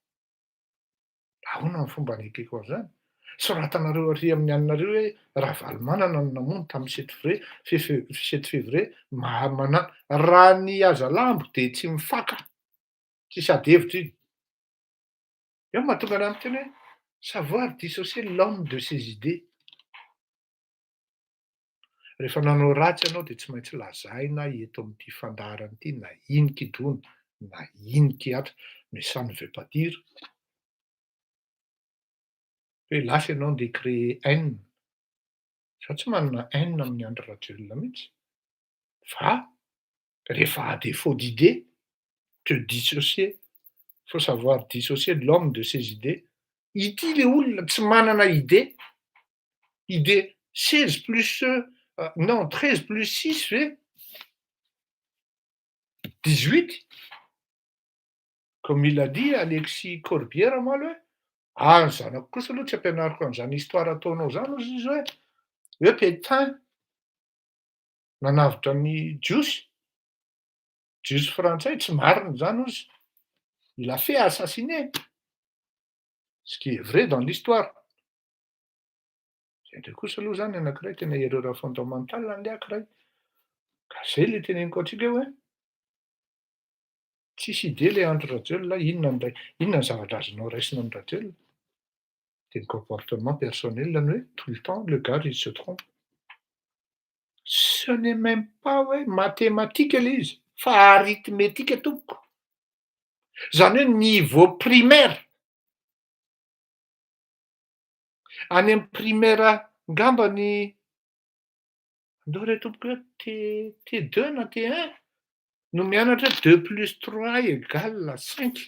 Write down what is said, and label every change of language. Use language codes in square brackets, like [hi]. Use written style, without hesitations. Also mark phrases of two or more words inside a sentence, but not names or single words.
[mg] Ahoana ny fomba anekeko an'izany? Soratanareo arý amin'ny aninareo hoe Ravalomanana no namono tamin'ny 7 février raha ny Azalambo de tsy mifaka, tsy sady hevitra iny. Eo mahatonga anahy miteny hoe [fr] savoir dissocier l'homme de ses idées. [mg] Rehefa nanao ratsy ianao de tsy maintsy lazaina eto amin'ity fandaharana ity na ino kidrona, na ino kiatra, [fr] mais ça ne veut pas dire [mg] hoe lasa ianao andeha [fr] créer haine. [mg] Zaho tsy manana haine amin'ny Andry Rajoelina mihitsy, fa rehefa [fr] à défaut d'idées, [mg] te [fr] dissocier, faut savoir dissocier l'homme de ses idées. [mg] Ity le olona tsy manana idée, idée 16 [fr] plus non [mg] 13 [fr] plus 6 fait 18. Comme il a dit [mg] Alexis Corbière moa aloha, ny zanako kosa aloha tsy ampianariko an'izany histoire ataonao zany hozy izy hoe Pétain nanavitra ny jiosy frantsay tsy marina zany hozy. [fr] Il a fait assassiner. Ce qui est vrai dans l'histoire. [mg] Zay ndray kosa aloha zany anankiray tena [fr] erreur fondamentale [mg] an'le ankiray. Ka zay le teneniko antsika hoe tsisy idée le Andry Rajoelina, inona ny zavatra azonao raisina amin'ny Rajoelina? De ny [fr] comportement personnel hoe tout le temps le gars il se trompe. Ce n'est même pas [mg] hoe mathématique le izy, fa arithmétique tompoko. Zany hoe [fr] niveau primaire. [mg] Any amin'ny primaire ngambany andao re tompoko hoe T2 na T1 no mianatra hoe 2 plus 3 égale 5.